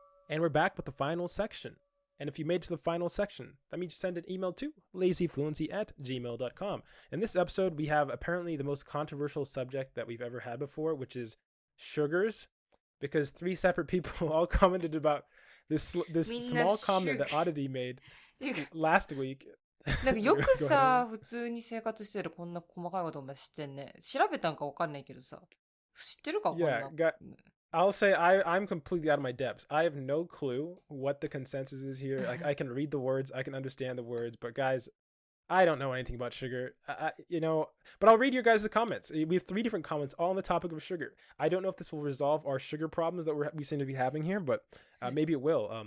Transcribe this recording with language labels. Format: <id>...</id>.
<en>And we're back with the final section. And if you made it to the final section, that means you send an email to lazyfluency@gmail.com. In this episode, we have apparently the most controversial subject that we've ever had before, which is sugars, because 3 separate people all commented about this small comment that Oddity made last week.</en> <ja>なんかよくさ、普通に生活してるこんな細かいことも知ってんね。調べたんかわかんないけどさ。知ってるかこんな。</ja> <en>I'll say I'm completely out of my depths. I have no clue what the consensus is here. Like I can read the words, I can understand the words, but guys, I don't know anything about sugar. But I'll read your guys' comments. We have 3 different comments all on the topic of sugar. I don't know if this will resolve our sugar problems that we seem to be having here, but maybe it will.</en>